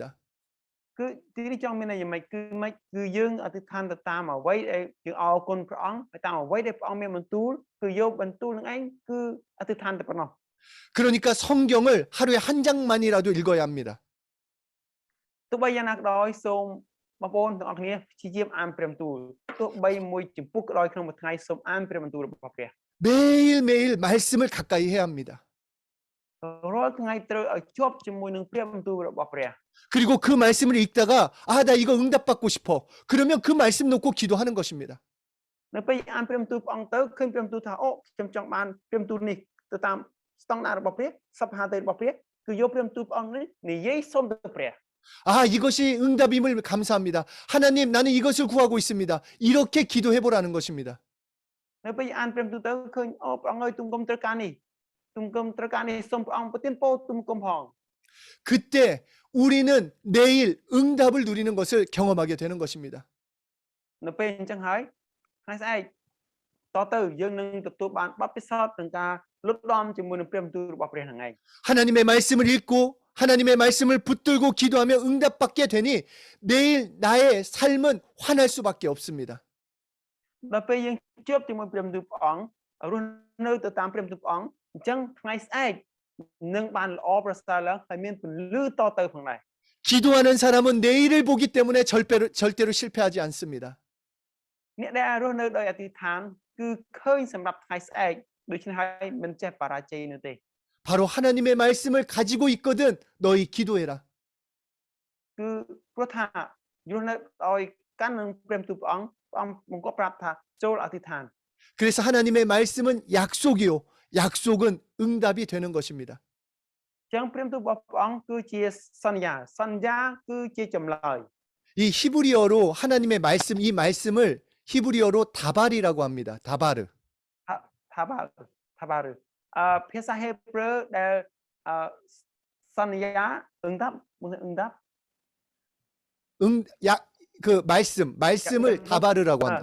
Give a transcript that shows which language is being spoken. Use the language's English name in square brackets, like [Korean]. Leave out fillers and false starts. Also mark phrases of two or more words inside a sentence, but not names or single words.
[Khmer] គឺទីនេះចង់មានន័យយ៉ាងម៉េចគឺយើងអធិដ្ឋានទៅតាមអ្វីដែលយើងអរគុណព្រះអង្គហើយតាមអ្វីដែលព្រះអង្គមានបន្ទូលគឺយកបន្ទូលនឹងឯងគឺអធិដ្ឋានតែប៉ុណ្ណោះ [Korean] 그러니까 성경을 하루에 한 장만이라도 읽어야 합니다. [Khmer] ទោះបីយ៉ាងណាក៏ដោយសូមបងប្អូនទាំងអស់គ្នាព្យាយាមអានព្រះបន្ទូលទោះបីមួយចំពុះក៏ដោយក្នុងមួយថ្ងៃសូមអានព្រះបន្ទូលរបស់ព្រះ [Korean] 매일매일 말씀을 가까이 해야 합니다. [Khmer] រាល់ថ្ងៃត្រូវឲ្យជាប់ជាមួយនឹងព្រះបន្ទូលរបស់ព្រះ [Korean] 그리고 그 말씀을 읽다가 아 나 이거 응답받고 싶어. 그러면 그 말씀 놓고 기도하는 것입니다. [Khmer] នៅពេលអានព្រះបន្ទូលព្រះអង្គទៅឃើញព្រះបន្ទូលថាអូខ្ញុំចង់បានព្រះបន្ទូលនេះទៅតាមស្តង់ដាររបស់ព្រះសព្វហាទៅរបស់ព្រះគឺយកព្រះបន្ទូលព្រះអង្គនេះនិយាយសូមទៅព្រះ [Korean] 아 이것이 응답임을 감사합니다. 하나님 나는 이것을 구하고 있습니다. 이렇게 기도해 보라는 것입니다. [Khmer] នៅពេលអានព្រះបន្ទូលទៅឃើញអូព្រះអង្គឲ្យទុំគុំត្រូវការនេះទុំគុំត្រូវការនេះសូមព្រះអង្គប្រទានពរទុំគុំផង [Korean] 그때 우리는 내일 응답을 누리는 것을 경험하게 되는 것입니다. [Khmer] នៅពេលអញ្ចឹងហើយថ្ងៃស្អែកតទៅយើងនឹងទទួលបានបទពិសោធន៍ក្នុងការលុតដំជាមួយនឹងព្រះបន្ទូលរបស់ព្រះហ្នឹងឯង [Korean] 하나님의 말씀을 읽고 하나님의 말씀을 붙들고 기도하며 응답받게 되니 내일 나의 삶은 환할 수밖에 없습니다. [Khmer] ដល់ពេលយើងជួបជាមួយព្រះបន្ទូលព្រះអង្គរស់នៅទៅតាមព្រះបន្ទូលព្រះអង្គអញ្ចឹងថ្ងៃស្អែកនឹងបានល្អប្រសើរឡើងហើយមានពន្លឺតទៅផងដែរ [Korean] 기도하는 사람은 내일을 보기 때문에 절대로 실패하지 않습니다. [Khmer] អ្នកដែលរស់នៅដោយអធិដ្ឋានគឺឃើញសម្រាប់ថ្ងៃស្អែកដូច្នេះហើយមិនចេះបរាជ័យនោះទេ [Korean] 바로 하나님의 말씀을 가지고 있거든 너희 기도해라. [Khmer] គឺព្រោះថារស់នៅដោយកាន់នឹងព្រះបន្ទូលព្រះអង្គបង្គាប់ប្រាប់ថាចូលអធិដ្ឋាន [Korean] 그래서 하나님의 말씀은 약속이요. 약속은 응답이 되는 것입니다. [Khmer] អញ្ចឹងព្រះបន្ទូលរបស់ព្រះអង្គគឺជាសន្យាគឺជាចម្លើយ [Korean] 이 히브리어로 하나님의 말씀 이 말씀을 히브리어로 다발이라고 합니다. 다바르. [Khmer] ថាបាឬភាសាហេប្រឺដែលសន្យា 응답 [Korean] 그 말씀을 다바르라고 한다.